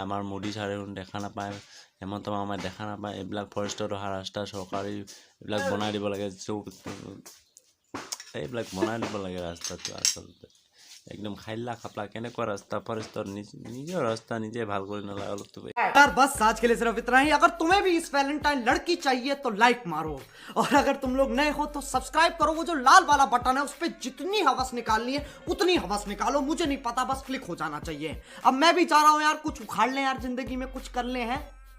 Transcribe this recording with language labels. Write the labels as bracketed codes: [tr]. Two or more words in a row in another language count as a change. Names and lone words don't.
[as] আমাৰ মোদী ছাৰে দেখা নাপায়, হেমন্ত মামাই দেখা নাপায়। এইবিলাক ফৰেষ্টত অহা ৰাস্তা চৰকাৰী এইবিলাক বনাই দিব লাগে। এইবিলাক বনাই দিব লাগে ৰাস্তাটো। আচলতে একদম খাইলা খাপলা কেনেকুৱা ৰাস্তা, ফৰেষ্টৰ নিজৰ ৰাস্তা নিজে ভাল কৰি নলয় অলপতো। [hi] यार बस आज के लिए सिर्फ इतना ही। अगर तुम्हें भी इस वैलेंटाइन लड़की चाहिए तो लाइक मारो, और अगर तुम लोग नए हो तो सब्सक्राइब करो। वो जो लाल वाला बटन है उस पर जितनी हवस निकालनी है उतनी हवस निकालो, मुझे नहीं पता, बस क्लिक हो जाना चाहिए। अब मैं भी चाह रहा हूँ यार, कुछ उखाड़ लें यार, जिंदगी में कुछ कर ले हैं।